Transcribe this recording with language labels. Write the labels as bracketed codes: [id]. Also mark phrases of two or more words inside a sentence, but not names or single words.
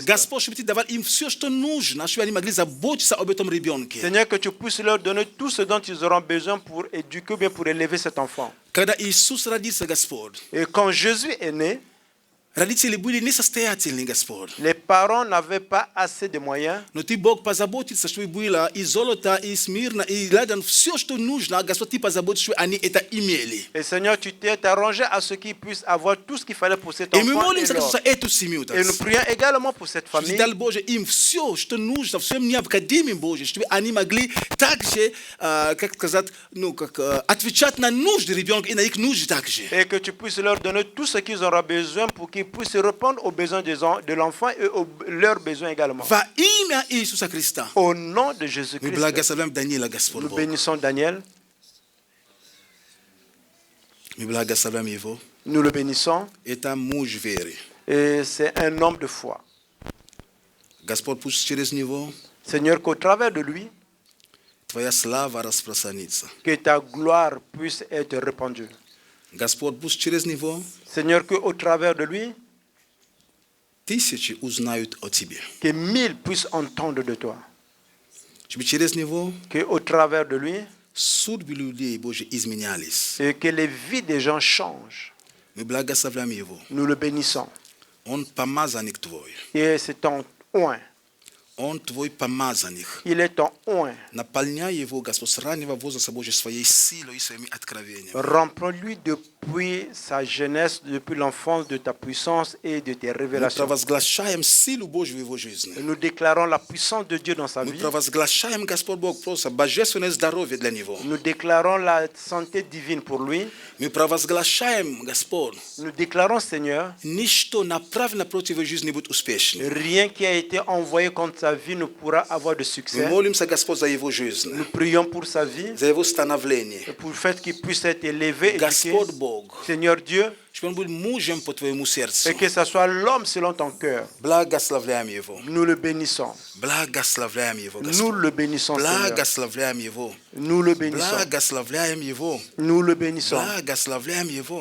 [ru] Господь, чтобы Ты давал им все, что нужно, чтобы они могли заботиться об этом ребенке. [fr] Seigneur, que tu puisses leur donner tout ce dont ils auront besoin pour éduquer ou bien pour élever cet enfant. [ru] Когда Иисус родился, Господь, [fr] Et quand Jésus est né, [ru] родители были несостоятельны, Господь. [fr] les parents n'avaient pas assez de moyens. [ru] Но Ты, Бог, позаботился, чтобы было и золото, и смирно, и ладан, все, что нужно, Господь, Ты позаботишься, чтобы они это имели. [fr] Et Seigneur, tu t'es arrangé à ce qu'ils puissent avoir tout ce qu'il fallait pour cet [ru] И мы [fr] enfant. [ru] молимся за эту семью. [fr] Et nous prions également pour cette [ru] Чтобы Ты [fr] famille. [ru] дал, Боже, им все, что нужно, все необходимое, Боже, чтобы они могли также, как сказать, отвечать на нужды ребенка и на их нужды также. [fr] Et que tu puisses leur donner tout ce qu'ils auront besoin pour qu'ils puissent répondre aux besoins de l'enfant et aux leurs besoins également. [ru] Во имя Иисуса Христа. [fr] Au nom de [ru] Мы [fr] Jésus-Christ, [ru] благословляем Даниила, Господь [fr] nous [ru] Бог. [fr] bénissons Daniel, [ru] Мы благословляем его. [fr] nous le bénissons, [ru] Это муж веры. [fr] et c'est un homme de foi. [ru] Господь, пусть через него [fr] Seigneur, qu'au travers de lui, [ru] Твоя слава распространится. [fr] que ta gloire puisse être répandue. [ru] Господь, пусть через него [fr] Seigneur, qu'au travers de lui, [ru] тысячи узнают о Тебе. [fr] que 1000 puissent entendre de toi. [ru] Чтобы через него [fr] Qu'au travers de lui, [ru] судьбы людей, Боже, изменялись. [fr] et que les vies des gens changent. [ru] Мы благословляем его. [fr] Nous le bénissons. [ru] Он помазанник Твой. [fr] Et c'est ton oint. [ru] Он Твой помазанник. [fr] Il est ton oint. [ru] Наполняй его, Господь, с раннего возраста, Боже, своей силой и своими откровениями. [fr] Remplis-lui depuis sa jeunesse, depuis l'enfance, de ta puissance et de tes [ru] Мы [fr] révélations. [ru] провозглашаем силу Божью в его жизни. [fr] Nous déclarons la puissance de Dieu dans sa [ru] Мы [fr] vie. [ru] провозглашаем, Господь Бог, просто божественное здоровье для него. [fr] Nous déclarons la santé divine pour lui. [ru] Мы провозглашаем, Господь, [fr] Nous déclarons, Seigneur, [ru] ничто направлено против его жизни не будет успешным. [fr] rien qui a été envoyé contre sa vie ne pourra avoir de [ru] Мы [fr] succès. [ru] молимся, Господь, за его жизнь, [fr] Nous prions pour sa vie, [ru] за его становление. [fr] et pour le fait qu'il puisse être élevé, éduqué. [ru] Господь Бог, [fr] Seigneur Dieu, [ru] чтобы он был мужем по твоему сердцу. [fr] et que ce soit l'homme selon ton cœur. [ru] Благословляем его. [fr] Nous le bénissons. [ru] Благословляем его, [fr] Nous [ru] Господь. [fr] le bénissons, Seigneur. [ru] Благословляем его. [fr] Nous le bénissons. [ru] Благословляем его. [fr] Nous le bénissons. [ru] Благословляем его.